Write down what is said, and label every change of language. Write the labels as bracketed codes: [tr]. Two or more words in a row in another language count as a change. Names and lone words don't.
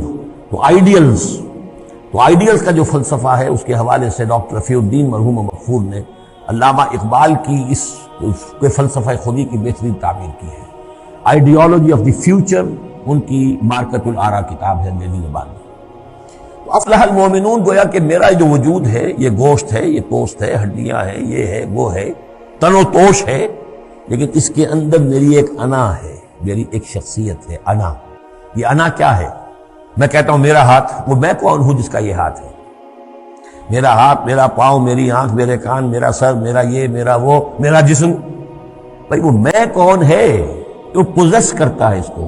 [ur] تو آئیڈیلز کا جو فلسفہ ہے اس کے حوالے سے ڈاکٹر رفیع الدین مرحوم مغفور نے علامہ اقبال کی اس کے فلسفہ خودی کی بہترین تعبیر کی ہے. آئیڈیالوجی آف دی فیوچر ان کی [ar] مارکت الآرا [ur] کتاب ہے انگریزی زبان میں. تو [ar] افلح المومنون [ur] گویا کہ میرا جو وجود ہے یہ گوشت ہے، یہ پوست ہے، ہڈیاں ہیں، یہ ہے وہ ہے، تن و توش ہے، لیکن اس کے اندر میری ایک انا ہے، میری ایک شخصیت ہے. انا، یہ انا کیا ہے؟ میں کہتا ہوں میرا ہاتھ، وہ میں کون ہوں جس کا یہ ہاتھ ہے؟ میرا ہاتھ، میرا پاؤں، میری آنکھ، میرے کان، میرا سر، میرا یہ، میرا وہ، میرا جسم. بھائی وہ میں کون ہے جو پوزیس کرتا ہے اس کو؟